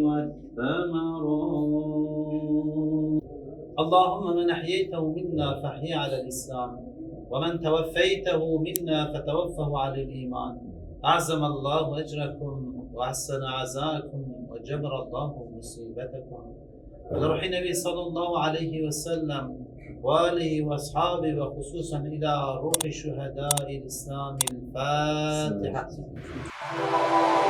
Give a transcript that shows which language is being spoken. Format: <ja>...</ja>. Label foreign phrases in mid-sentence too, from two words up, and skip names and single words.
<ar>والثمرات اللهم من أحييته منا فأحيه على الإسلام ومن توفيته منا فتوفه على الإيمان أعظم الله أجركم وأحسن عزاءكم وجبر الله مصيبتكم. وروح النبي صلى الله عليه وسلم وآله وأصحابه وخصوصا إلى روح شهداء الإسلام. الفاتحة.</ar>